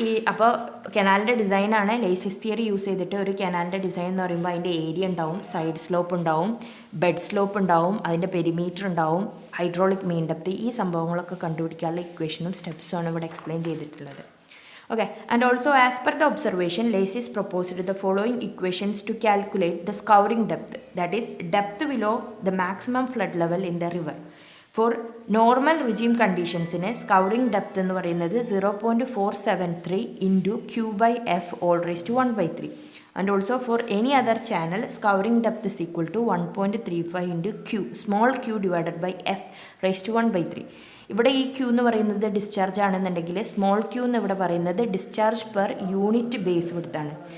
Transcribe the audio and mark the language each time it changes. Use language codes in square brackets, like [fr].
[ml] അപ്പോൾ കനാലിൻ്റെ ഡിസൈനാണ് ലേസീസ് theory use ചെയ്തിട്ട് ഒരു കനാലിൻ്റെ ഡിസൈൻ എന്ന് പറയുമ്പോൾ അതിൻ്റെ ഏരിയ ഉണ്ടാവും, സൈഡ് സ്ലോപ്പ് ഉണ്ടാവും, ബെഡ് സ്ലോപ്പ് ഉണ്ടാവും, അതിൻ്റെ പെരിമീറ്റർ ഉണ്ടാവും, ഹൈഡ്രോളിക് മീൻ ഡെപ്ത്. ഈ സംഭവങ്ങളൊക്കെ കണ്ടുപിടിക്കാനുള്ള ഇക്വേഷനും സ്റ്റെപ്സുമാണ് ഇവിടെ എക്സ്പ്ലെയിൻ ചെയ്തിട്ടുള്ളത്. [en] Okay, and also as per the observation, Lassis proposed the following equations to calculate the scouring depth, that is depth below the maximum flood level in the river. For normal regime conditions in a scouring depth എന്ന് പറയുന്നത് 0.473 × Q/F all raised to 1/3. And also for any other channel, scouring depth is equal to 1.35 × Q, small q divided by F raised to 1/3. [ml] ഇവിടെ ഈ Q എന്ന് പറയുന്നത് discharge ആണെന്നുണ്ടെങ്കിൽ small Q എന്ന് ഇവിടെ പറയുന്നത് ഡിസ്ചാർജ് പെർ യൂണിറ്റ് ബേസ് വിഡ്ത്താണ്.